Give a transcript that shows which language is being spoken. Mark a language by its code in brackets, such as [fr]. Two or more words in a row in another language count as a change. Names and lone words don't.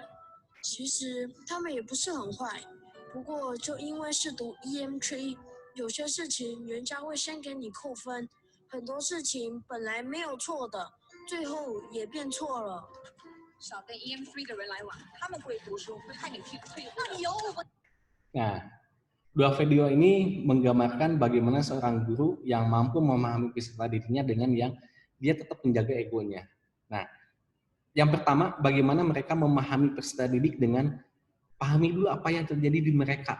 [zh] 其实他们也不是很坏，不过就因为是读 EM3，有些事情人家会先给你扣分，很多事情本来没有错的，最后也变错了。少跟 EM3 的人来往，他们不会读书，会害你退步。 [id] Nah, dua video ini menggambarkan bagaimana seorang guru yang mampu memahami peserta didiknya dengan yang dia tetap menjaga egonya. Nah, yang pertama, bagaimana mereka memahami peserta didik dengan pahami dulu apa yang terjadi di mereka.